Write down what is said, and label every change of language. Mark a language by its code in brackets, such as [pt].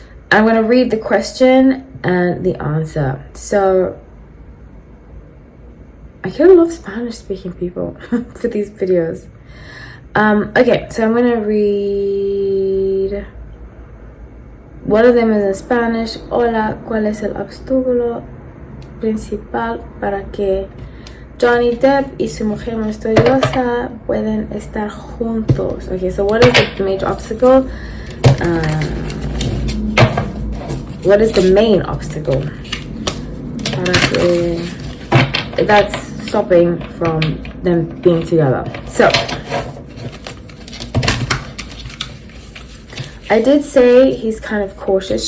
[en] I'm gonna read the question and the answer. So I kind of love Spanish speaking people for these videos. Okay, so I'm gonna read. One of them is in Spanish. [es] Hola, ¿cuál es el obstáculo principal para que Johnny Depp y su mujer misteriosa pueden estar juntos? [en] Okay, so what is the major obstacle? What is the main obstacle [es] para que [en] that's stopping from them being together? So I did say he's kind of cautious.